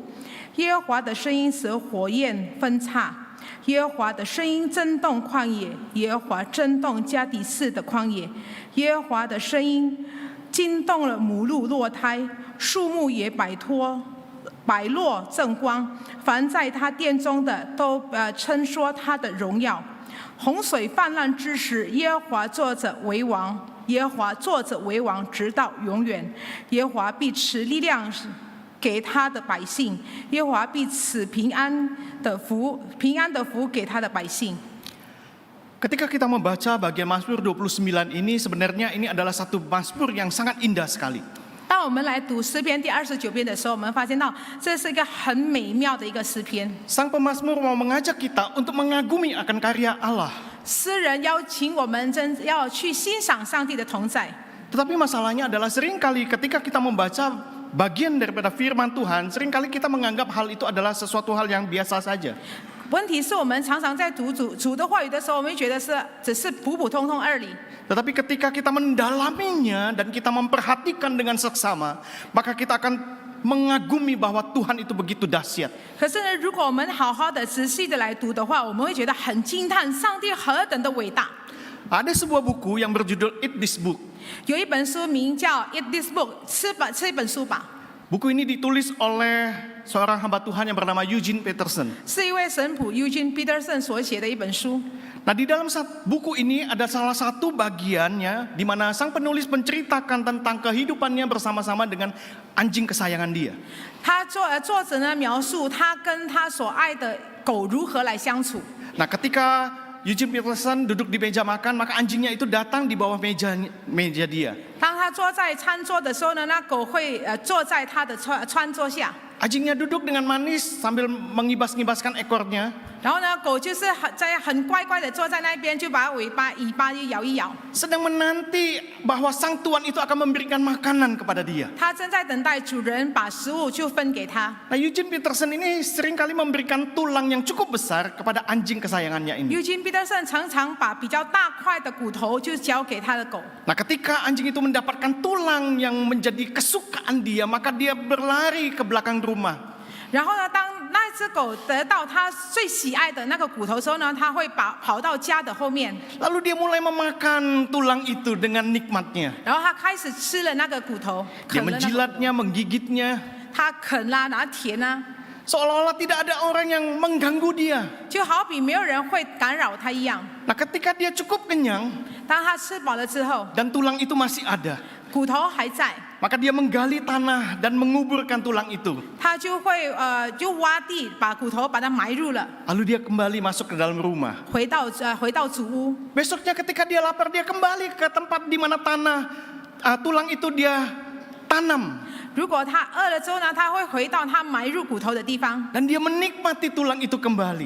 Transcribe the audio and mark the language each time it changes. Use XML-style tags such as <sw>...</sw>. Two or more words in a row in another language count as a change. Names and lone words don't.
<zh>耶和华的声音使火焰分叉，耶和华的声音震动旷野，耶和华震动加底斯的旷野，耶和华的声音惊动了母鹿落胎，树木也百落正光，凡在他殿中的都称说他的荣耀。洪水泛滥之时，耶和华坐着为王，耶和华坐着为王，直到永远。耶和华必赐力量给他的百姓，耶和华必赐平安的福给他的百姓。</zh> <id>Ketika kita membaca bagian Mazmur 29 ini, sebenarnya ini adalah satu Mazmur yang sangat indah sekali.</id> <zh>当我们来读诗篇第29篇的时候，我们发现到这是一个很美妙的一个诗篇。</zh> <id>Sang pemazmur mau mengajak kita untuk mengagumi akan karya Allah.</id> <zh>诗人邀请我们要去欣赏上帝的同在。</zh> <id>Tetapi masalahnya adalah seringkali ketika kita membaca bagian daripada firman Tuhan, seringkali kita menganggap hal itu adalah sesuatu hal yang biasa saja.</id> <zh>问题是我们常常在读主的话语的时候，我们会觉得只是普普通通而已。</zh> <id>Tetapi ketika kita mendalaminya dan kita memperhatikan dengan seksama, maka kita akan mengagumi bahwa Tuhan itu begitu dahsyat.</id> <zh>可是呢，如果我们好好的、仔细的来读的话，我们会觉得很惊叹，上帝何等的伟大。</zh> <id>Ada sebuah buku yang berjudul Eat This Book.</id> <zh>有一本书名叫《Eat This Book》，吃一本书吧。</zh> <id>Buku ini ditulis oleh seorang hamba Tuhan yang bernama Eugene Peterson.</id> <zh>是一位神父 Eugene Peterson 所写的一本书。</zh> <id>Nah, di dalam buku ini ada salah satu bagiannya di mana sang penulis menceritakan tentang kehidupannya bersama-sama dengan anjing kesayangan dia.</id> <zh>作者呢描述他跟他所爱的狗如何来相处。</zh> <id>Nah, ketika Eugene Peterson duduk di meja makan, maka anjingnya itu datang di bawah meja dia.</id> <zh>当他坐在餐桌的时候呢，那狗会坐在他的餐桌下。</zh> <id>Anjingnya duduk dengan manis sambil mengibas-ngibaskan ekornya.</id> <zh>然后呢，狗就是很乖乖的坐在那边，就把尾巴就摇一摇。</zh> <id>Sedang menanti bahwa sang tuan itu akan memberikan makanan kepada dia.</id> <zh>他正在等待主人把食物就分给他。</zh> <id>Nah, Eugene Peterson ini seringkali memberikan tulang yang cukup besar kepada anjing kesayangannya ini.</id> <zh>Eugene Peterson 常常把比较大块的骨头就交给他的狗。</zh> <id>Nah, ketika anjing itu mendapatkan tulang yang menjadi kesukaan dia, maka dia berlari ke belakang rumah.</id> <zh>然后呢，当那只狗得到它最喜爱的那个骨头的时候呢，它会跑到家的后面。</zh> <id>Lalu dia mulai memakan tulang itu dengan nikmatnya.</id> <zh>然后它开始吃了那个骨头，</zh> <id>Dia</id> <zh>啃了那个。</zh> <id>menjilatnya, menggigitnya.</id> <zh>它啃啦，然后舔啊，</zh> <id>Seolah-olah tidak ada orang yang mengganggu dia.</id> <zh>就好比没有人会干扰它一样。</zh> <id>Nah, ketika dia cukup kenyang</id> <zh>当它吃饱了之后，</zh> <id>dan tulang itu masih ada,</id> <zh>骨头还在，</zh> <id>maka dia menggali tanah dan menguburkan tulang itu.</id> <zh>他就会就挖地把骨头把它埋入了，</zh> <id>Lalu dia kembali masuk ke dalam rumah.</id> <zh>回到祖屋。</zh> <id>Besoknya ketika dia lapar, dia kembali ke tempat di mana tulang itu dia tanam.</id> <zh>如果他饿了之后呢，他会回到他埋入骨头的地方，</zh> <id>Dan dia menikmati tulang itu kembali.</id>